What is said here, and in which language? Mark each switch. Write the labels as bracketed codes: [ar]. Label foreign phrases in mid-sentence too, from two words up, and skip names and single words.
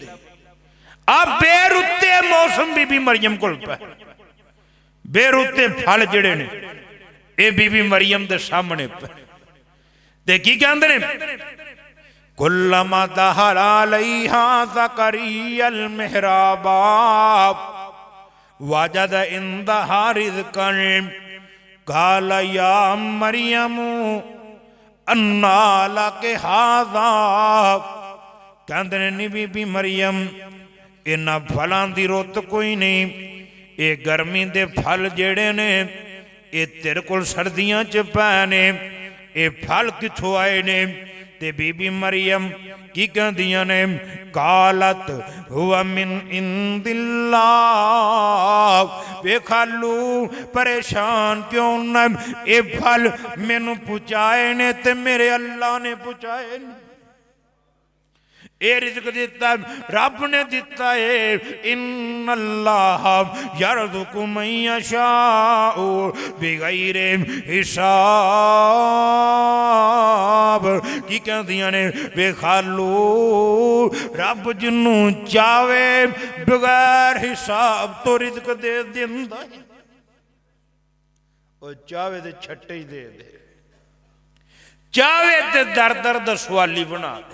[pa] آ بےرتے موسم بی بی مریم کول پے بےرتے پھل جہڑے نے یہ بی بی مریم دے سامنے پے تے کی کہندے نے [ar] كلما دخل عليها زكريا المحراب وجد عندها رزقا قال يا مريم أنى لك هذا. [pa] کہندے نے بی بی مریم انہاں پھلاں دی رت کوئی نہیں، یہ گرمی دے پھل جہڑے نے یہ تیرے کول سردیاں چ پے نے، یہ پھل کتھوں آئے نے? تے بی بی مریم کی کہندیاں نے [ar] قالت هو من عند الله. [pa] بےخالو پریشان کیوں نہ، یہ پھل مینوں پچائے نے تے میرے اللہ نے پچائے نے ते मेरे अल्लाह ने पुचाए ने। یہ رزق دتا رب نے دتا ہے. [ar] إن الله يرزق من يشاء بغير حساب. [pa] کی کہندیاں نے بےخالو رب جنوں چاوے بغیر حساب توں رزق دے دیندا ہے، اور چاوے تے چھٹے ہی دے دے، چاوے تے در در دا سوالی بنا دے.